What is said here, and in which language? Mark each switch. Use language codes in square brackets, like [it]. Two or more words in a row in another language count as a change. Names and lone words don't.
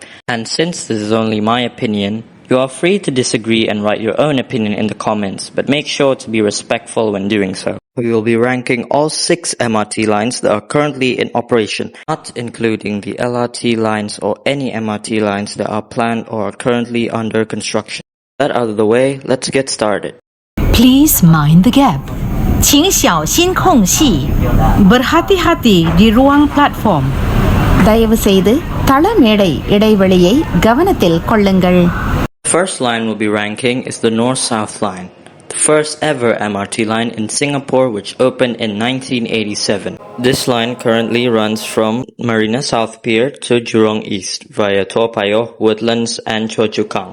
[en] And since this is only my opinion, you are free to disagree and write your own opinion in the comments, but make sure to be respectful when doing so. We will be ranking all 6 MRT lines that are currently in operation, not including the LRT lines or any MRT lines that are planned or are currently under construction. That out of the way, let's get started. Please mind the gap. [zh] 请小心空隙. [ms] Berhati-hati di ruang platform. [ta] தயவு செய்து தளமேடை இடைவெளியை கவனத்தில் கொள்ளுங்கள். [en] The first line we'll be ranking is the North-South line, the first ever MRT line in Singapore which opened in 1987. This line currently runs from Marina South Pier to Jurong East via Toa Payoh, Woodlands and Choa Chu Kang.